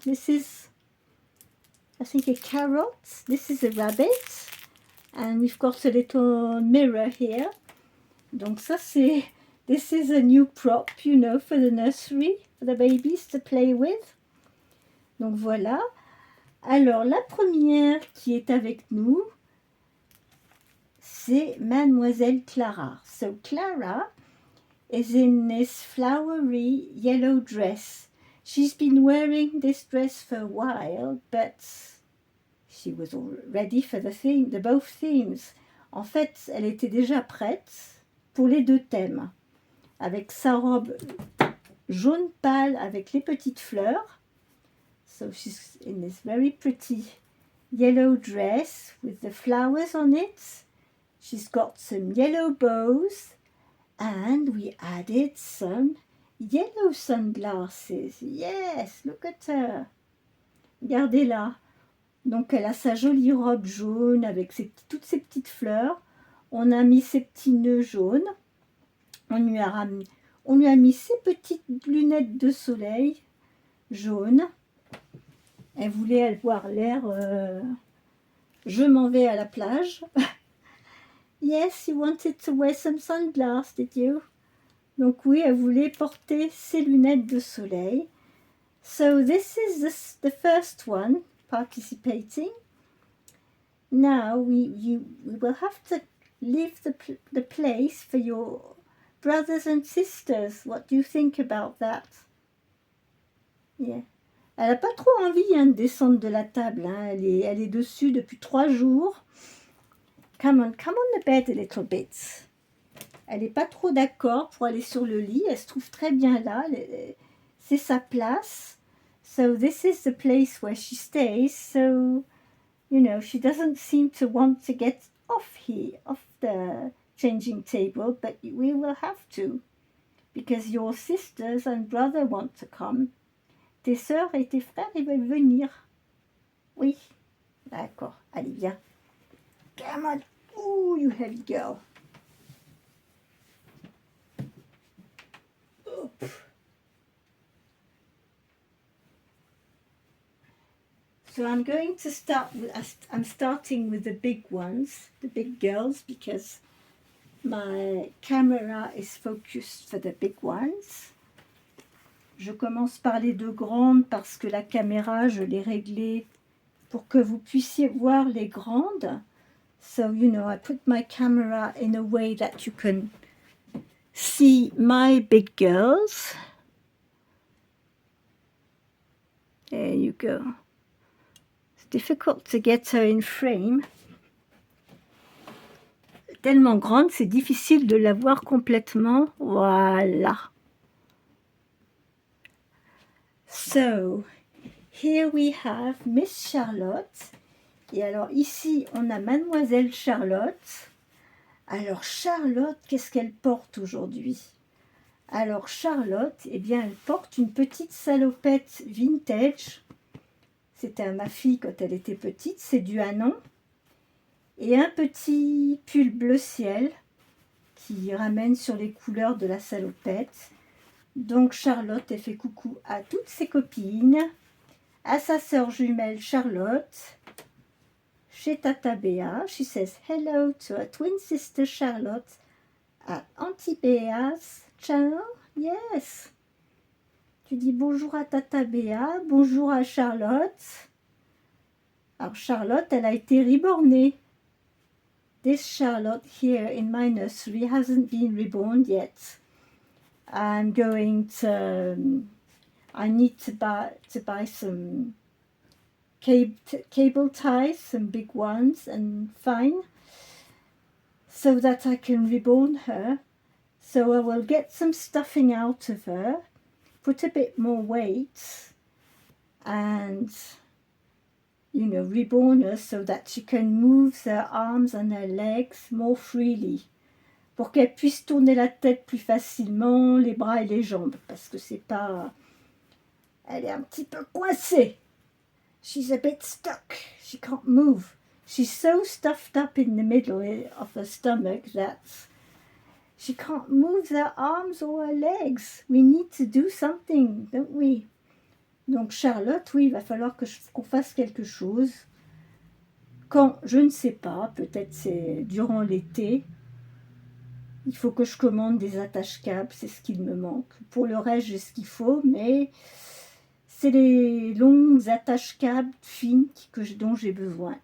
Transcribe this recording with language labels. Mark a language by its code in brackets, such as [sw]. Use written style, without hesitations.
[en] This is, I think, a carrot. This is a rabbit. And we've got a little mirror here. [fr] Donc ça c'est... [en] This is a new prop, you know, for the nursery, for the babies to play with. [fr] Donc voilà. Alors la première qui est avec nous, c'est Mademoiselle Clara. [en] So Clara is in this flowery yellow dress. She's been wearing this dress for a while, but she was all ready for the both themes. [fr] En fait, elle était déjà prête pour les deux thèmes, avec sa robe jaune pâle avec les petites fleurs. [en] So she's in this very pretty yellow dress with the flowers on it. She's got some yellow bows and we added some yellow sunglasses. Yes, look at her. [fr] Regardez-la. Donc elle a sa jolie robe jaune avec toutes ses petites fleurs. On a mis ses petits nœuds jaunes. On lui a mis ses petites lunettes de soleil jaunes. Elle voulait avoir l'air je m'en vais à la plage. [en] Yes, you wanted to wear some sunglasses, did you? [fr] Donc oui, elle voulait porter ses lunettes de soleil. [en] So this is the first one participating. Now we will have to leave the place for your brothers and sisters. What do you think about that? Yeah. [fr] Elle n'a pas trop envie de descendre de la table. Elle est dessus depuis 3 jours. [en] Come on the bed a little bit. [fr] Elle n'est pas trop d'accord pour aller sur le lit. Elle se trouve très bien là. C'est sa place. [en] So this is the place where she stays. So, you know, she doesn't seem to want to get off the changing table, but we will have to, because your sisters and brother want to come. [fr] Tes sœurs et tes frères, ils veulent venir. Oui, d'accord. Allez, viens. [en] Come on. Ooh, you heavy girl. Oop. So I'm going to I'm starting with the big ones, the big girls, because my camera is focused for the big ones. [fr] Je commence par les deux grandes parce que la caméra, je l'ai réglée pour que vous puissiez voir les grandes. [en] So, you know, I put my camera in a way that you can see my big girls. There you go. It's difficult to get her in frame. [fr] Tellement grande, c'est difficile de la voir complètement. Voilà. [en] So, here we have Miss Charlotte. [fr] Et alors ici, on a Mademoiselle Charlotte. Alors Charlotte, qu'est-ce qu'elle porte aujourd'hui? Alors Charlotte, eh bien, elle porte une petite salopette vintage. C'était à ma fille quand elle était petite, c'est du Hanon. Et un petit pull bleu ciel qui ramène sur les couleurs de la salopette. Donc Charlotte, elle fait coucou à toutes ses copines, à sa sœur jumelle Charlotte, chez Tata Béa. [en] She says hello to her twin sister Charlotte at Auntie Béa's channel. Yes. [fr] Tu dis bonjour à Tata Béa, bonjour à Charlotte. Alors Charlotte, elle a été rebornée. [en] This Charlotte here in my nursery hasn't been reborn yet. I'm going to, I need to buy some cable ties, some big ones and fine, so that I can reborn her. So I will get some stuffing out of her, put a bit more weight, and, you know, reborn her so that she can move her arms and her legs more freely. Pour qu'elle puisse tourner la tête plus facilement, les bras et les jambes, parce que c'est pas... Elle est un petit peu coincée. She's a bit stuck. She can't move. She's so stuffed up in the middle of her stomach that she can't move her arms or her legs. We need to do something, don't we? [fr] Donc Charlotte, oui, il va falloir qu'on fasse quelque chose. Quand, je ne sais pas, peut-être c'est durant l'été. Il faut que je commande des attaches-câbles, c'est ce qu'il me manque. Pour le reste, j'ai ce qu'il faut, mais c'est les longues attaches-câbles fines dont j'ai besoin.